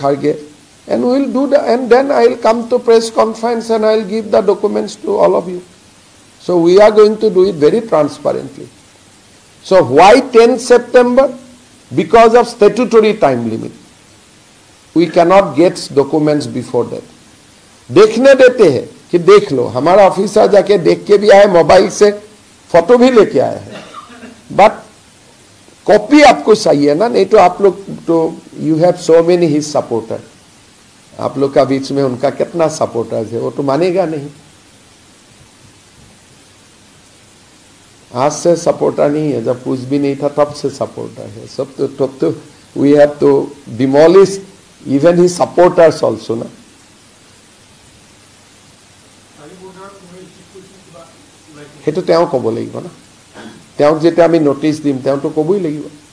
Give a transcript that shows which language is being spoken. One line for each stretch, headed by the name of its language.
English: Kharge, and we will do the, and then I will come to press conference and I will give the documents to all of you. So we are going to do it very transparently. So why 10 September? Because of statutory time limit. We cannot get documents before that.
Hindi: देखने देते हैं कि देख लो, हमारा officer जाके देख के भी आए, मोबाइल से फोटो भी लेके आया है, बट कॉपी आपको चाहिए ना, नहीं तो आप लोग तो
English: you have so many his supporter,
Hindi: आप लोग का बीच में उनका कितना सपोर्टर्स है, वो तो मानेगा नहीं. आज से सपोर्टर नहीं है, जब कुछ भी नहीं था तब से सपोर्टर है. सब तो तब तो
English: We have to demolish even his supporters also ना.
Assamese: সেইটো তেওঁ ক'ব লাগিব না, তেওঁক যেতিয়া আমি নোটিছ দিম তেওঁতো ক'বই লাগিব.